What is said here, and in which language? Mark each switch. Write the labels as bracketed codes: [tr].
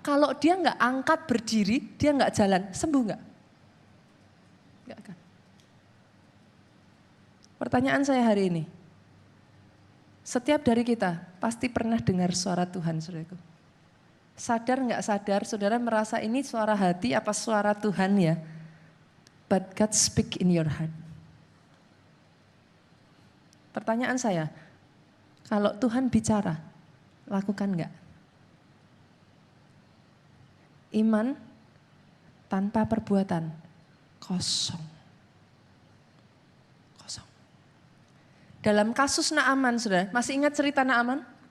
[id] Kalau dia nggak angkat berdiri, dia nggak jalan, sembuh nggak? Nggak akan. Pertanyaan saya hari ini, setiap dari kita pasti pernah dengar suara Tuhan, saudaraku. Sadar nggak sadar, saudara merasa ini suara hati apa suara Tuhan ya? [en] But God speak in your heart. [id] Pertanyaan saya, kalau Tuhan bicara, lakukan nggak? Iman tanpa perbuatan, kosong. Kosong. Dalam kasus Naaman, saudara, masih ingat cerita Naaman?